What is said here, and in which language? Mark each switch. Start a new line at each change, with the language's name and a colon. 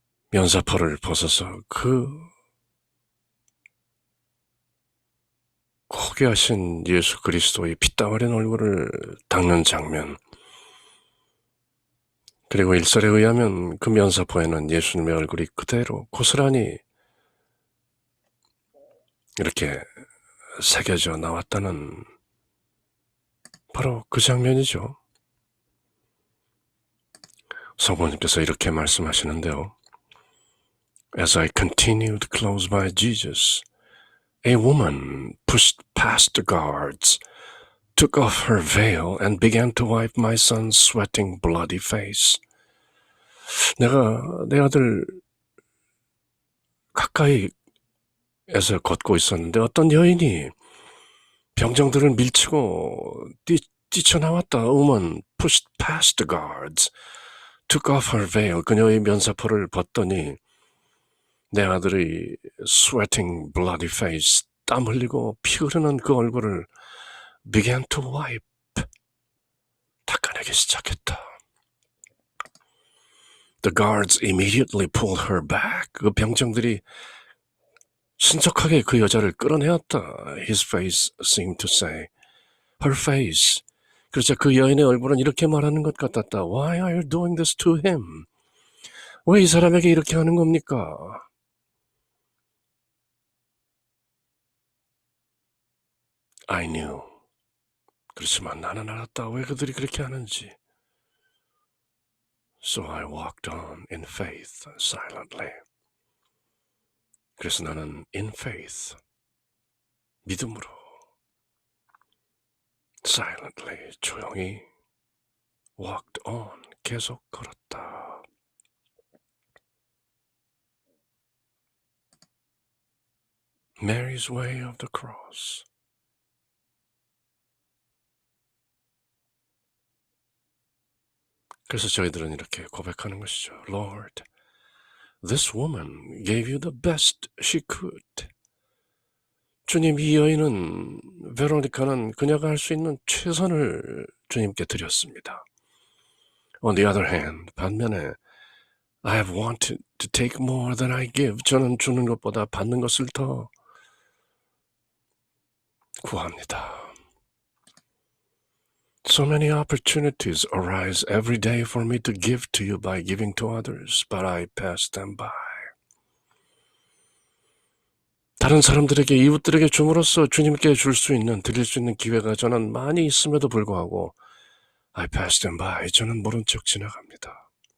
Korean: 면사포를 벗어서 그 고귀하신 예수 그리스도의 피땀 흘린 얼굴을 닦는 장면, 그리고 일설에 의하면 그 면사포에는 예수님의 얼굴이 그대로 고스란히 이렇게 새겨져 나왔다는 바로 그 장면이죠. 성모님께서 이렇게 말씀하시는데요.
English: As I continued close by Jesus, a woman pushed past the guards, took off her veil and began to wipe my son's sweating bloody face.
Korean: 내가 내 아들 가까이에서 걷고 있었는데 어떤 여인이 병정들을 밀치고 뛰쳐나왔다.
English: A woman pushed past the guards, took off her veil.
Korean: 그녀의 면사포를 벗더니 내 아들의
English: sweating bloody face,
Korean: 땀 흘리고 피 흐르는 그 얼굴을
English: began to wipe,
Korean: 닦아내기 시작했다.
English: The guards immediately pulled her back.
Korean: 그 병정들이 신속하게 그 여자를 끌어내었다.
English: His face seemed to say, her face.
Korean: 그렇죠. 그 여인의 얼굴은 이렇게 말하는 것 같았다.
English: Why are you doing this to him?
Korean: 왜 이 사람에게 이렇게 하는 겁니까?
English: I knew.
Korean: 그렇지만 나는 알았다. 왜 그들이 그렇게 하는지.
English: So I walked on in faith silently.
Korean: 그래서 나는
English: in faith,
Korean: 믿음으로,
English: silently,
Korean: 조용히
English: walked on,
Korean: 계속 걸었다.
English: Mary's way of the cross.
Korean: 그래서 저희들은 이렇게 고백하는 것이죠.
English: Lord, this woman gave you the best she could.
Korean: 주님, 이 여인은, 베로니카는 그녀가 할 수 있는 최선을 주님께 드렸습니다.
English: On the other hand,
Korean: 반면에
English: I have wanted to take more than I give.
Korean: 저는 주는 것보다 받는 것을 더 구합니다.
English: So many opportunities arise every day for me to give to you by giving to others, but I pass them by.
Korean: 다른 사람들에게, 이웃들에게 줌으로써 주님께 줄 수 있는, 드릴 수 있는 기회가 저는 많이 있음에도 불구하고
English: I pass them by.
Korean: 저는 모른 척 지나갑니다.